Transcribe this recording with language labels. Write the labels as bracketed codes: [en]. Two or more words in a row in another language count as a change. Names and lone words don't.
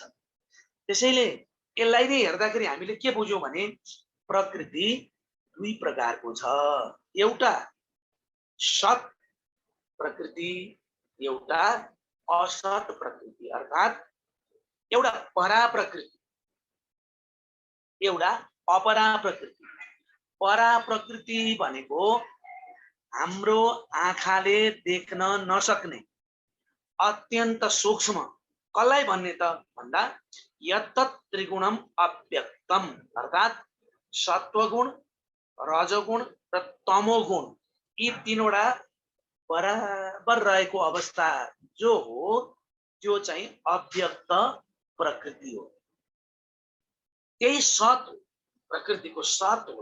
[ne] त्यसैले यसलाई नै हेर्दाखेरि हामीले के बुझ्यौं भने प्रकृति दुई प्रकारको छ। एउटा सत प्रकृति, एउटा असत प्रकृति, अर्थात् एउटा परा प्रकृति, एउटा अपरा प्रकृति। परा प्रकृति भनेको हाम्रो आँखाले देख्न नसक्ने अत्यन्त सूक्ष्म। कसलाई भन्ने त भन्दा [sa] यत् त्रिगुणम अव्यक्तम, [ne] अर्थात् सत्वगुण, रजोगुण र तमोगुण, यी तीनवटा बराबर रहेको अवस्था जो हो त्यो चाहिँ अव्यक्त प्रकृति हो। त्यही सत प्रकृतिको सत हो।